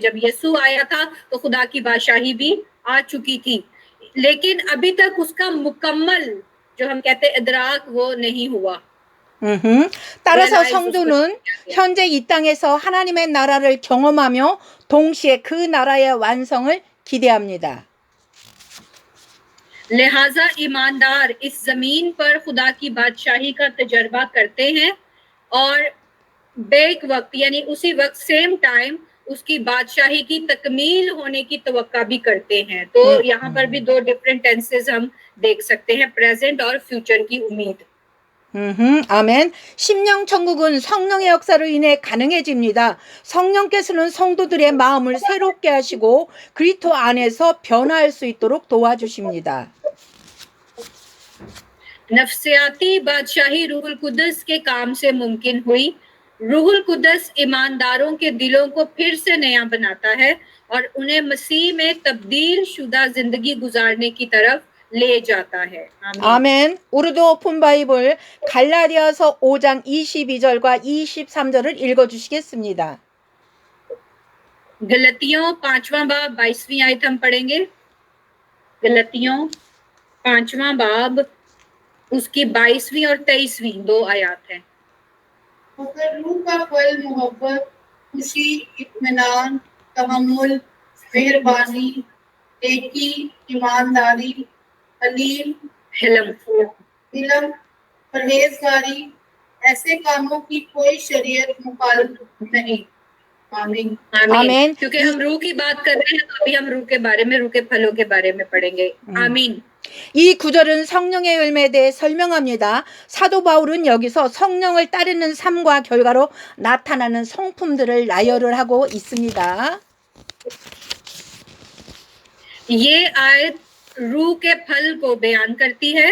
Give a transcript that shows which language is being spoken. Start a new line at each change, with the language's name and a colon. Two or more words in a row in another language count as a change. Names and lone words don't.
Urdu: جب یسو آیا تھا تو خدا کی بادشاہی بھی آ چکی تھی، لیکن ابھی تک اس کا مکمل جو ہم کہتے ہیں ادراک وہ نہیں ہوا.
Korean: 따라서 성도는 현재 이 땅에서 하나님의 나라를 경험하며 동시에 그 나라의 완성을 기대합니다.
Urdu: لہٰذا ایماندار اس زمین پر خدا کی بادشاہی کا تجربہ کرتے ہیں اور بیک وقت یعنی اسی وقت
English: same time
Urdu: اس کی بادشاہی کی تکمیل ہونے کی توقع بھی کرتے ہیں. تو یہاں پر بھی دو
English: different tenses
Urdu: ہم دیکھ سکتے ہیں، پریزنٹ اور فیوچر کی امید.
Korean: 아멘. 심령 천국은 성령의 역사로 인해 가능해집니다. 성령께서는 성도들의 마음을 새롭게 하시고 그리스도 안에서 변화할 수 있도록 도와주십니다.
Urdu: نفسیاتی بادشاہی روح القدس کے کام سے ممکن ہوئی. روح القدس ایمانداروں کے دلوں کو پھر سے نیا بناتا ہے اور انہیں مسیح میں تبدیل شدہ زندگی گزارنے کی طرف لے جاتا ہے.
Korean: 아멘. 우르드 오픈 바이블 갈라디아서 5장 22절과 23절을 읽어주시겠습니다.
Urdu: گلتیوں 5واں باب 22ویں آیت ہم پڑھیں گے. گلتیوں 5واں باب اس کی 22ویں اور 23ویں دو آیت ہے. مگر روح کا پھل محبت، خوشی، اطمینان، تحمل، مہربانی، نیکی، ایمانداری، حلیم، حلم، پرہیزگاری، ایسے کاموں کی کوئی شریعت مخالف نہیں. آمین. آمین. کیونکہ ہم روح کی بات کر رہے ہیں تو ابھی ہم روح کے بارے میں، روح کے پھلوں کے بارے میں پڑھیں گے. آمین.
Korean: 이 구절은 성령의 열매에 대해 설명합니다. 사도 바울은 여기서 성령을 따르는 삶과 결과로 나타나는 성품들을 나열을 하고 있습니다.
Urdu: یہ آیت روح کے پھل کو بیان کرتی ہے.